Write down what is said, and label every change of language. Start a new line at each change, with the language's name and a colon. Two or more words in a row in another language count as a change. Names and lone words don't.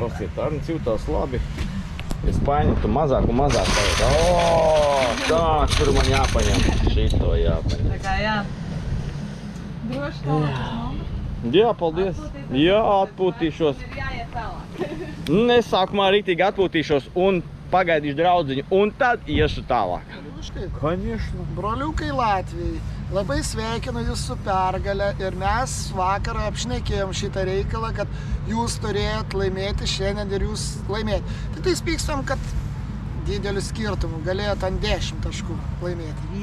Latvian: Klausiet, Arnis jūtās labi. Es paņemtu mazāk un mazāk tagad. Tā, kur man jāpaņem. Šito jāpaņem. Tā kā jā. Droši tālāk uz mammu? Jā, paldies. Jā, atpūtīšos. Ir jāiet tālāk. Es sākumā rītīgi atpūtīšos un pagaidīšu draudziņu. Un tad iešu tālāk.
Russian: Конечно.
Lithuanian: Broliukai Latvijai, labai sveikinu jūs su pergale ir mes vakar apšnekėjom šitą reikalą, kad jūs turėjot laimėti šiandien ir jūs laimėti. Tik tai pykstam, kad didelių skirtumų galėjot ant 10 taškų laimėti.